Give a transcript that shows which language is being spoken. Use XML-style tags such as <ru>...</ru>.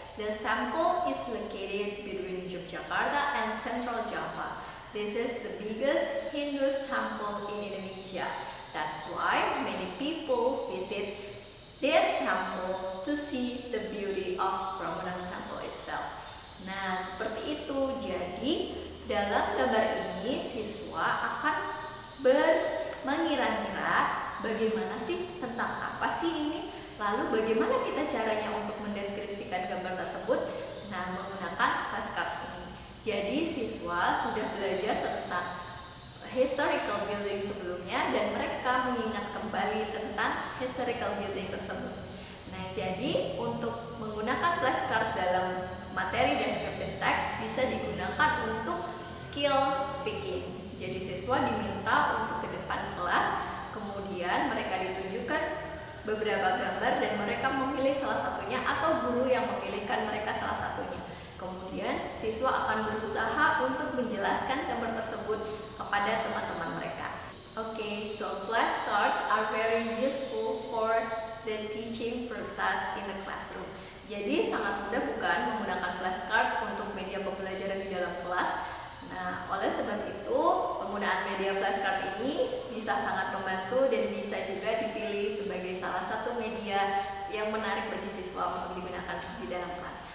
<en>This temple is located between Yogyakarta and Central Java. This is the biggest Hindu temple in Indonesia. That's why many people visit this temple to see the beauty of Prambanan Temple itself.</en> <id>Nah, seperti itu. Jadi, dalam gambar ini siswa akan mengira-ngira bagaimana sih, tentang apa sih ini, lalu bagaimana kita caranya untuk mendeskripsikan gambar tersebut. Nah, menggunakan flashcard ini. Jadi, siswa sudah belajar tentang historical building sebelumnya dan mereka mengingat kembali tentang historical building tersebut. Nah, jadi untuk menggunakan flashcard dalam materi descriptive text bisa digunakan untuk skill speaking. Jadi siswa diminta untuk ke depan kelas, kemudian mereka ditunjukkan beberapa gambar dan mereka memilih salah satunya atau guru yang memilihkan mereka salah satunya. Kemudian siswa akan berusaha untuk menjelaskan gambar tersebut kepada teman-teman mereka.</id> <en>Okay, so flashcards are very useful for the teaching process in the classroom.</en> <id>Jadi sangat mudah bukan menggunakan flashcard untuk media pembelajaran di dalam kelas. Nah, oleh sebab itu penggunaan media flashcard ini bisa sangat membantu dan bisa juga dipilih sebagai salah satu media yang menarik bagi siswa untuk digunakan di dalam kelas.</id>